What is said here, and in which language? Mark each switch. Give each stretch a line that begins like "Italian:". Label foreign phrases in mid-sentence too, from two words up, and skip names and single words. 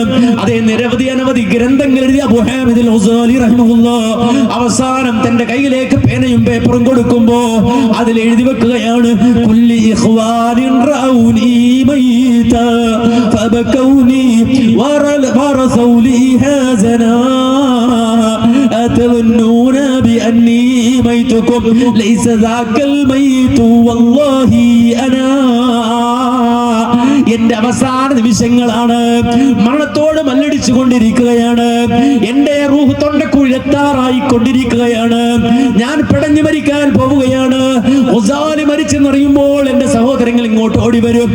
Malayalam: അതേ നിരവധി അനവധി ഗ്രന്ഥങ്ങൾ എഴുതിയ അബൂ ഹാമിദുൽ ഗസാലി റഹിമഹുല്ലാഹ് അവസാനം തന്റെ കയ്യിലേക്ക് പേനയും പേപ്പറും കൊടുക്കുമ്പോ അതിൽ എഴുതി വെക്കുകയാണ്,
Arabic: قل لإخوان رأوني ميتا فبكوني ورثوا لي حزنا أتظنون بأني ميتكم ليس ذاك الميت والله أنا.
Malayalam: എന്റെ അവസാന നിമിഷങ്ങളാണ്, മരണത്തോട് മല്ലടിച്ചു കൊണ്ടിരിക്കുകയാണ്, എന്റെ റൂഹ് തൊണ്ടക്കുഴെത്താറായി കൊണ്ടിരിക്കുകയാണ്, ഞാൻ പിടഞ്ഞു മരിക്കാൻ പോവുകയാണ്. ഗസാലി മരിച്ചെന്നറിയുമ്പോൾ എന്റെ സഹോദരങ്ങൾ ഇങ്ങോട്ട് ഓടി വരും.